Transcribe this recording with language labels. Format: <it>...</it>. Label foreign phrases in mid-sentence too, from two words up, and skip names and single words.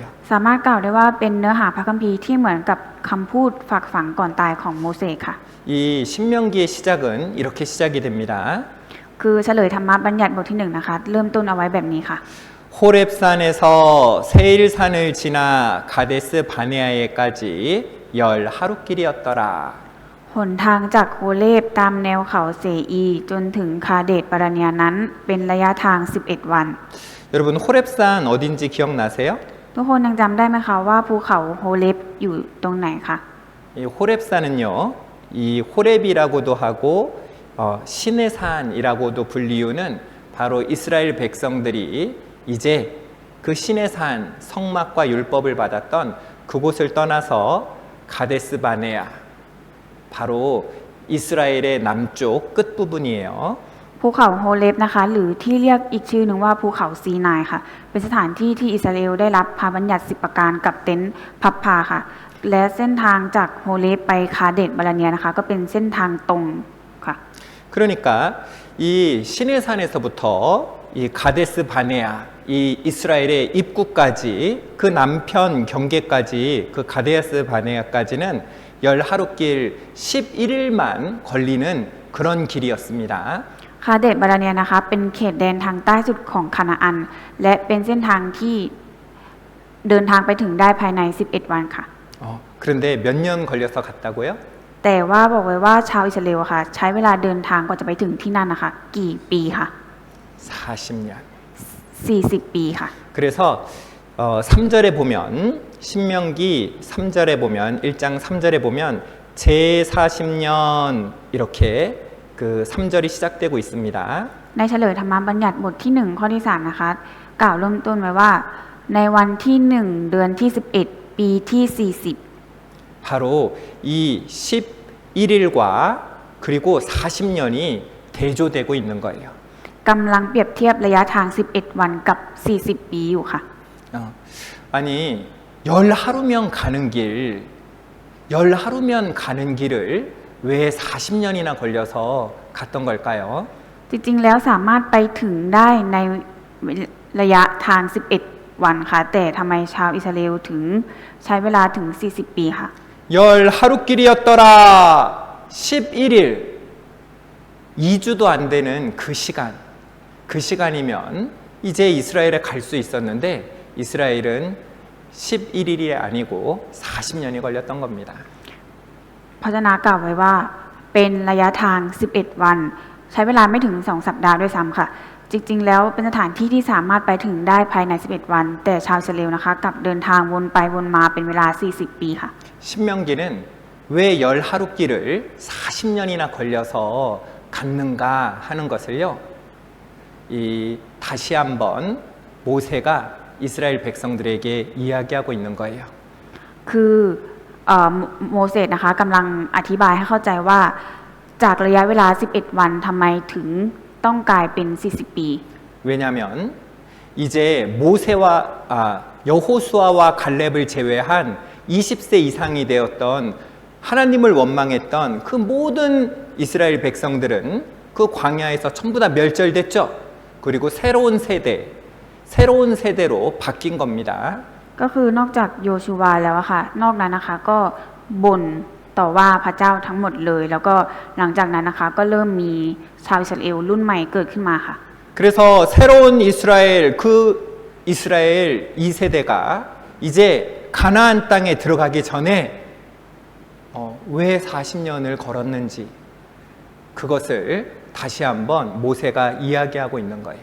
<th>สามารถกล่าวได้ว่าเป็นเนื้อหาพระคัมภีร์ที่เหมือนกับคำพูดฝากฝังก่อนตายของโมเสสค่ะ</th> <ko>이 신명기의 시작은 이렇게 시작이 됩니다.</ko> <th>คือเฉลยธรรมบัญญัติบทที่1นะคะเริ่มต้นเอาไว้แบบนี้ค่ะ</th> <ko>호렙산에서 세일산을 지나 가데스 바네아에까지 10하루길이었더라.</ko> <th>หนทางจากโฮเลบตามแนวเขาเซอีจนถึงคาเดตปาราเนียนั้นเป็นระยะทาง11วัน</th> <ko>여러분 호렙산 어딘지 기억나세요?</ko> <th>ทุกคนยังจำได้ไหมคะว่าภูเขาโฮเลบอยู่ตรงไหนคะ</th> <ko>이 호렙산은요, 이 호렙이라고도 하고 신의 산이라고도 불리우는 바로 이스라엘 백성들이 이제 그 신의 산 성막과 율법을 받았던 그곳을 떠나서 가데스 바네아 바로 이스라엘의 남쪽 끝부분이에요.</ko> <th>ภูเขาโฮเลบนะคะหรือที่เรียกอีกชื่อหนึ่งว่าภูเขาซีนายค่ะเป็นสถานที่ที่อิสราเอลได้รับพระบัญญัติ10ประการกับเต็นท์พับพาค่ะและเส้นทางจากโฮเลบไปคาเดตบาราเนียนะคะก็เป็นเส้นทางตรงค่ะ</th> <ko>그러니까 이 신의 산에서부터 이 가데스 바네아 이 이스라엘의 입구까지 그 남편 경계까지 그 가데스 바네아까지는 10하루길 11일만 걸리는 그런 길이었습니다.</ko> <th>คาเดตบาราเนียนะคะเป็นเขตแดนทางใต้สุดของคานาอันและเป็นเส้นทางที่เดินทางไปถึงได้ภายใน11วันค่ะ</th> <ko>그런데 몇 년 걸려서 갔다고요?</ko> <th>แต่ว่าบอกไว้ว่าชาวอิสราเอลค่ะใช้เวลาเดินทางกว่าจะไปถึงที่นั่นนะคะกี่ปีค่ะ</th> <ko>40년.</ko> <th>40 ปีค่ะ</th> <ko>그래서 3절에 보면 신명기 3절에 보면 1장 3절에 보면 제40년 이렇게 그 3절이 시작되고 있습니다.</ko> <th>ในเฉลยธรรมบัญญัติบทที่1ข้อที่3นะคะกล่าวเริ่มต้นไว้ว่าในวันที่1เดือนที่11ปีที่40</th> <ko>바로 이 11일과 그리고 40년이 대조되고 있는 거예요.</ko> <th>กำลังเปรียบเทียบระยะทาง11วันกับ40ปีอยู่ค่ะ</th> <ko>아니 10하루면 가는 길을 왜 40년이나 걸려서 갔던 걸까요?</ko> <th>จริงๆแล้วสามารถไปถึงได้ในระยะทาง11วันค่ะแต่ทำไมชาวอิสราเอลถึงใช้เวลาถึง40ปีค่ะ</th> <ko>10하루길이었더라 11일 2주도 안 되는 그 시간이면 이제 이스라엘에 갈 수 있었는데 이스라엘은 11일이 아니고 40년이 걸렸던 겁니다.</ko> <th>พระเจ้ากล่าวไว้ว่าเป็นระยะทาง11วันใช้เวลาไม่ถึง2สัปดาห์ด้วยซ้ำค่ะจริงๆแล้วเป็นสถานที่ที่สามารถไปถึงได้ภายใน11วันแต่ชาวอิสราเอลนะคะกลับเดินทางวนไปวนมาเป็นเวลา40ปีค่ะ</th> <ko>신명기는 왜 10하루길을 40년이나 걸려서 갔는가 하는 것을요. 다시 한번 모세가 이스라엘 백성들에게 이야기하고 있는 거예요.</ko> <th>คือโมเสสนะคะกำลังอธิบายให้เข้าใจว่าจากระยะเวลา 11 วันทำไมถึงต้องกลายเป็น 40 ปี</th> <ko>왜냐하면 이제 여호수아와 갈렙을 제외한 20세 이상이 되었던 하나님을 원망했던 그 모든 이스라엘 백성들은 그 광야에서 전부 다 멸절됐죠. 그리고 새로운 세대로 바뀐 겁니다.</ko> <th>ก็คือนอกจากโยชูวาแล้วอะค่ะนอกนั้นนะคะก็บ่นต่อว่าพระเจ้าทั้งหมดเลย แล้วก็หลังจากนั้นนะคะก็เริ่มมีชาวอิสราเอลรุ่นใหม่เกิดขึ้นมาค่ะ</th> <ko>그래서 새로운 이스라엘 2세대가 이제 가나안 땅에 들어가기 전에 왜 40년을 걸었는지 그것을 다시 한번 모세가 이야기하고 있는 거예요.</ko>